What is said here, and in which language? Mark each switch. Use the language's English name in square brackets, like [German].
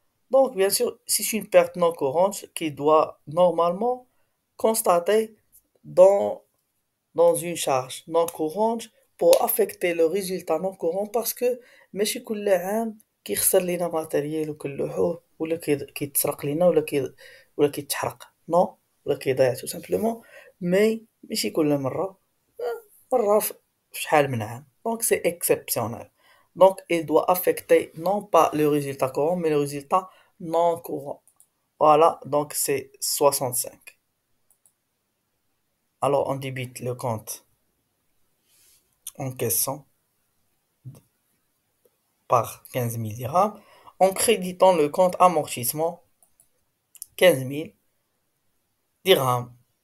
[French] Donc bien sûr, c'est une perte non courante qui doit normalement constater dans dans une charge non courante pour affecter le résultat non courant parce que [Arabic] ماشي كل عام كيخسر لينا ماتيريال وكنلوحوه ولا كيتسرق لينا ولا كيتحرق. نو، ولا كيضيع [French] tout simplement. [Arabic] مي ماشي كل مرة، مرة في شحال من عام. [French] Donc c'est exceptionnel. Donc il doit affecter non pas le résultat courant mais le résultat non courant. Voilà, donc c'est 65. Alors on débite le compte en question par 15 000 dirhams, en créditant le compte amortissement 15 000 dirhams.